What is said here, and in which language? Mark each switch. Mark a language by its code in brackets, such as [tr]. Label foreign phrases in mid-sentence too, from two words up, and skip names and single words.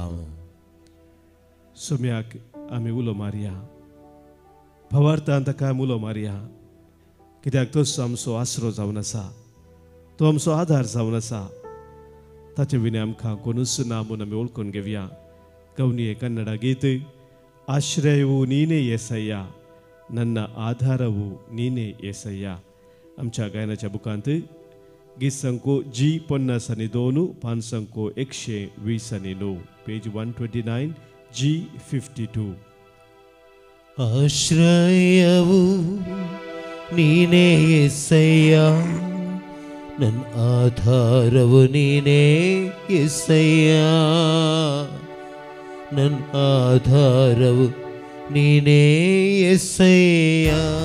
[kok] सोम्याक आमी उलो मारया. भावार्थान ताका आमी उलो मारया. कित्याक तोच आमचो आसरो जावन आसा. तो आमचो आदार जावन आसा. ताचे विने आमकां कोणूच ना म्हूण आमी वळखून घेवया. [kn] गवनी कन्नಡ ಗೀತೆ ಆಶ್ರಯವು ನೀನೇ येसय्या ನನ್ನ ಆಧಾರವು ನೀನೇ येसय्या. [kok] आमच्या गायनाच्या बुकांत गीत संको G52 पान संको 129 पेज 129 G52. [kn] ಆಶ್ರಯವು ನೀನೇ येसय्या ನನ್ನ ಆಧಾರವು ನೀನೇ येसय्या ನನ್ನ ಆಧಾರವು ನೀನೇ येसय्या.